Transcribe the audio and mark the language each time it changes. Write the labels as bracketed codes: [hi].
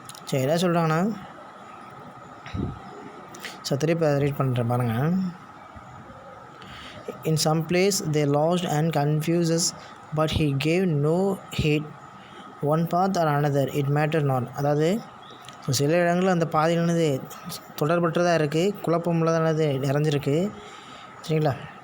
[ta] சரி என்ன சொல்கிறாங்கன்னா, திருப்பி ரீட் பண்ணுறேன் பாருங்கள். [en] In some place they lost and confuses, but he gave no heed one path or another, it mattered not. [ta] அதாவது சில இடங்களில் அந்த பாதையிலானது தொடர்பற்றதாக இருக்குது, குழப்பம் உள்ளதானது நிறைஞ்சிருக்கு, சரிங்களா.